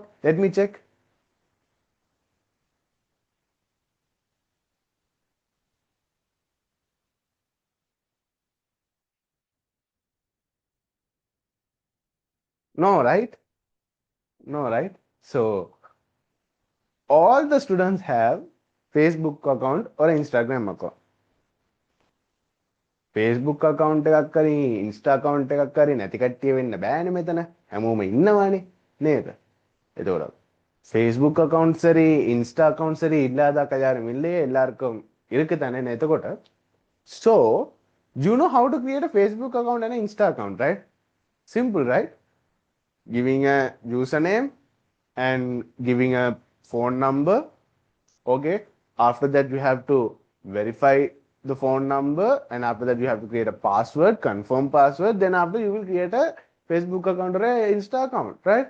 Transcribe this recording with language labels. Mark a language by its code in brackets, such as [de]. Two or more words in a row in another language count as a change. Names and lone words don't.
[en] Let me check. No, right? No, right? So all the students have Facebook account or Instagram account. Facebook account [si] එකක් කරි [en] Insta account [si] එකක් කරි නැති කට්ටිය වෙන්න බෑනේ මෙතන. හැමෝම ඉන්නවානේ නේද? එතකොට [ta] Facebook account சரி Insta account சரி இல்லாத யாரும் இல்லையே எல்லாருக்கும் இருக்கு தானே [en] எතකොට so you know how to create a Facebook account and an Insta account, right? Simple, right? Giving a username and giving a phone number. Okay, after that you have to verify the phone number, and after that you have to create a password, confirm password, then after you will create a Facebook account or a Insta account, right?